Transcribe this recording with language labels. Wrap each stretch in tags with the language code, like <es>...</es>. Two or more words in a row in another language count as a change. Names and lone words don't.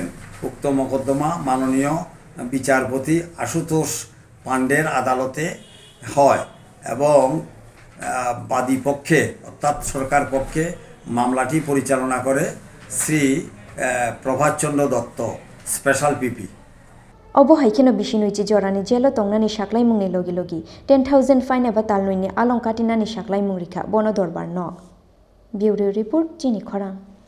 <bn>উক্ত মোকদ্দমা মাননীয় বিচারপতি আশুতোষ পাণ্ডের আদালতে হয় এবং বাদী পক্ষে অর্থাৎ সরকার পক্ষে মামলাটি পরিচালনা করে শ্রী প্রভাত চন্দ্র দত্ত স্পেশাল পিপি।</bn> <trp>Obohaikeno Bisini Jorani Jelo Tongnani Saklai Mungni Logi 10,000 fine eba talnuini along katinani Saklai Mungrika Bono Dorbar no.</trp> <en>Bureau Report</en> <trp>Chini Khorang.</trp>